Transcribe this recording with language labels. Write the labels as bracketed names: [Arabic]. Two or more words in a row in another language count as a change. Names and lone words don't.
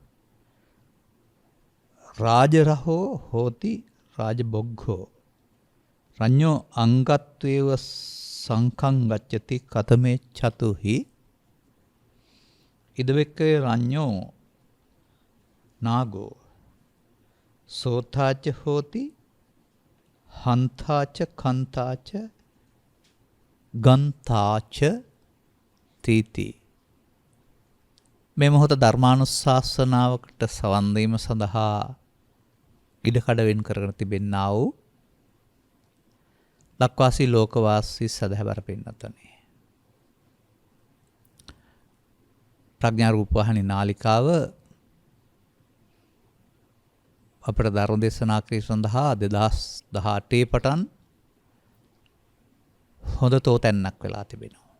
[Pali] රාජරහෝ හෝති රාජබොග්ගෝ රඤ්ඤෝ අංගත්වේව සංඛං ගච්ඡති කතමේ චතුහි ඉදවෙක්කේ රඤ්ඤෝ නාගෝ සෝතාච හෝති හන්තාච කන්තාච ගන්තාච තීති. [Sinhala] මේ මොහොත ධර්මානුශාසනාවකට සවන් දීම සඳහා ඉඩකඩ වෙන් කරගෙන තිබෙන්නා වූ ලක්වාසී ලෝකවාසී සදහැවර පින්නතනේ. ප්‍රඥා රූපවාහිනී නාලිකාව අපට ධර්ම දේශනා කිරීම සඳහා 2018 පටන් හොඳ තෝතැන්නක් වෙලා තිබෙනවා.